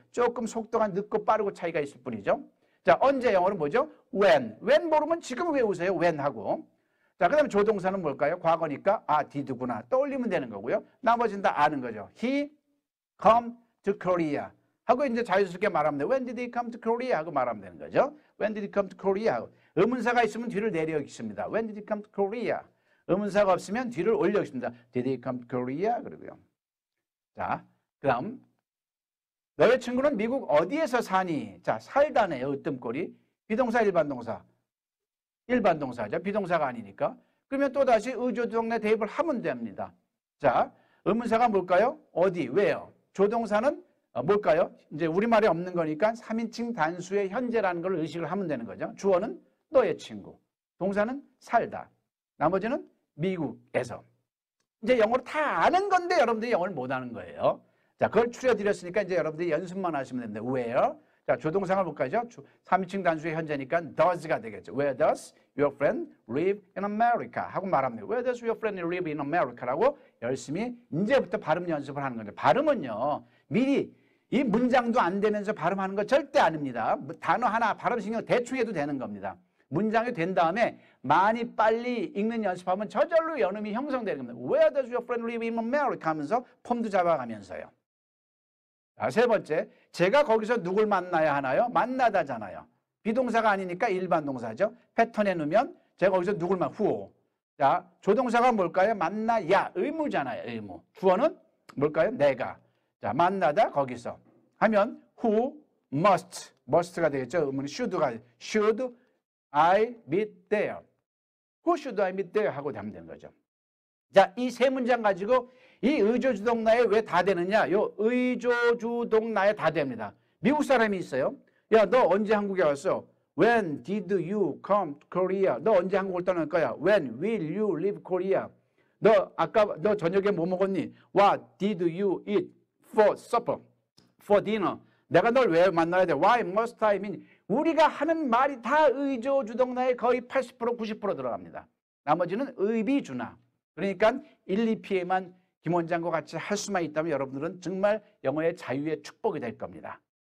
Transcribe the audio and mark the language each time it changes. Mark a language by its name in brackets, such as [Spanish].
[Korean] 조금 속도가 늦고 빠르고 차이가 있을 뿐이죠. 자, 언제 영어로 뭐죠? when. when 모르면 지금 외우세요. when 하고. 자, 그 다음에 조동사는 뭘까요? 과거니까 did구나. 떠올리면 되는 거고요. 나머지는 다 아는 거죠. He [English] come to Korea? [Korean] 하고 이제 자연스럽게 말하면 돼. [English] When did he come to Korea? [Korean] 하고 말하면 되는 거죠. [English] When did he come to Korea? [Korean] 하고. 의문사가 있으면 뒤를 내려 읽습니다. [English] When did he come to Korea? [Korean] 의문사가 없으면 뒤를 올려 읽습니다. [English] Did he come to Korea? 그러고요. [Korean] 자, 그다음 너의 친구는 미국 어디에서 사니? 자, 살다네요. 으뜸꼴이. 비동사 일반 동사. 일반 동사죠. 비동사가 아니니까. 그러면 또다시 의조동사 대입을 하면 됩니다. 자, 의문사가 뭘까요? 어디, where. 조동사는 뭘까요? 이제 우리말에 없는 거니까 3인칭 단수의 현재라는 걸 의식을 하면 되는 거죠. 주어는 너의 친구. 동사는 살다. 나머지는 미국에서. 이제 영어로 다 아는 건데 여러분들이 영어를 못 아는 거예요. 자, 그걸 추려드렸으니까 이제 여러분들이 연습만 하시면 됩니다. where. 자, 조동사가 뭘까요? 3인칭 단수의 현재니까 does가 되겠죠. [English] Where does your friend live in America? [Korean] 하고 말하면 돼요. [English] Where does your friend live in America? [Korean] 라고 열심히 이제부터 발음 연습을 하는 거죠. 발음은요. 미리 이 문장도 안 되면서 발음하는 거 절대 아닙니다. 단어 하나 발음 신경 대충 해도 되는 겁니다. 문장이 된 다음에 많이 빨리 읽는 연습하면 저절로 연음이 형성되는 겁니다. [English] Where does your friend live in America? [Korean] 하면서 폼도 잡아가면서요. 자, 세 번째, 제가 거기서 누굴 만나야 하나요? 만나다잖아요. 비동사가 아니니까 일반 동사죠. 패턴에 넣으면 제가 거기서 누굴 who. 자, 조동사가 뭘까요? 만나야, 의무잖아요. 의무. 주어는 뭘까요? 내가. 자, 만나다 거기서 하면 [English] who must [Korean] 가 되겠죠. [English] 의무는 should I meet there. Who should I meet there? [Korean] 하고 하면 되는 거죠. 자, 이 세 문장 가지고 이 의조주동나에 왜 다 되느냐? 요 의조주동나에 다 됩니다. 미국 사람이 있어요. 야, 너 언제 한국에 왔어? [English] When did you come to Korea? [Korean] 너 언제 한국을 떠날 거야? [English] When will you leave Korea? [Korean] 너 저녁에 뭐 먹었니? [English] What did you eat for supper? For dinner? [Korean] 내가 널 왜 만나야 돼? [English] Why must I mean? [Korean] 우리가 하는 말이 다 의조주동나에 거의 80% 90% 들어갑니다. 나머지는 의비주나. 그러니까 1, 2피에만 김 원장과 같이 할 수만 있다면 여러분들은 정말 영어의 자유의 축복이 될 겁니다.